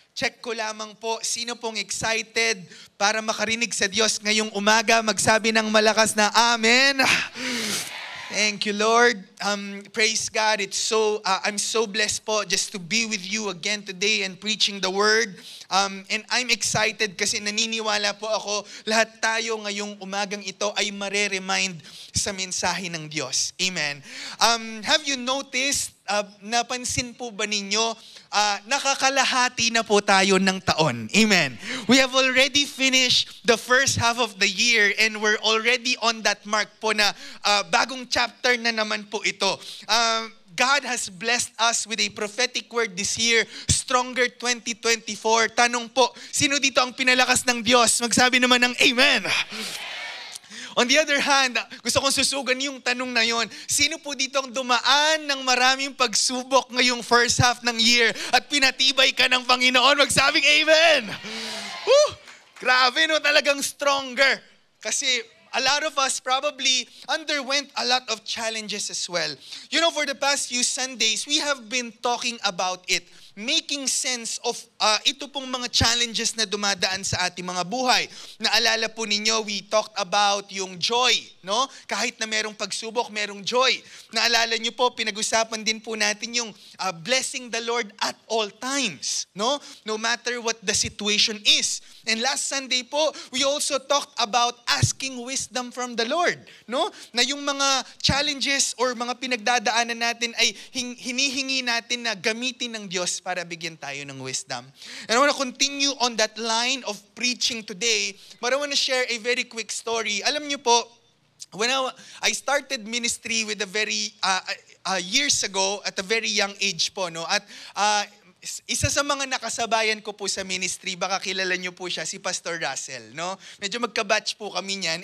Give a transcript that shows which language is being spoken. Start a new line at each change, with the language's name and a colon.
Filipino: Check ko lamang po, sino pong excited para makarinig sa Diyos ngayong umaga? Magsabi ng malakas na Amen.
English: Thank you, Lord. Praise God. I'm so blessed po just to be with you again today and preaching the Word. And I'm excited
Filipino: kasi naniniwala po ako, lahat tayo ngayong umagang ito ay mare-remind sa mensahe ng Diyos. Amen.
English: Have you noticed,
Filipino: napansin po ba ninyo, nakakalahati na po tayo ng taon. Amen.
English: We have already finished the first half of the year and we're already on that mark po
Filipino: na bagong chapter na naman po ito.
English: God has blessed us with a prophetic word this year, Stronger 2024.
Filipino: Tanong po, sino dito ang pinalakas ng Diyos? Magsabi naman ng Amen.
English: On the other hand,
Filipino: gusto kong susugan yung tanong na yon. Sino po dito ang dumaan ng maraming pagsubok ngayong first half ng year at pinatibay ka ng Panginoon? Magsabing Amen! Woo! Grabe, no? Talagang stronger.
English: Kasi a lot of us probably underwent a lot of challenges as well. You know, for the past few Sundays, we have been talking about it. Making sense of
Filipino: ito pong mga challenges na dumadaan sa ating mga buhay. Naalala po ninyo,
English: we talked about
Filipino: yung joy, no? Kahit na merong pagsubok, merong joy. Naalala niyo po, pinag-usapan din po natin yung
English: blessing the Lord at all times,
Filipino: no?
English: No matter what the situation is. And last Sunday po, we also talked about asking wisdom from the Lord, no?
Filipino: Na yung mga challenges or mga pinagdadaanan natin ay hinihingi natin na gamitin ng Diyos para bigyan tayo ng wisdom.
English: And I want to continue on that line of preaching today, but I want to share a very quick story.
Filipino: Alam niyo po,
English: when I started ministry with a very years ago at a very young age po, no?
Filipino: At isa sa mga nakasabayan ko po sa ministry, baka kilala niyo po siya, si Pastor Russell, no? Medyo magka-batch po kami niyan.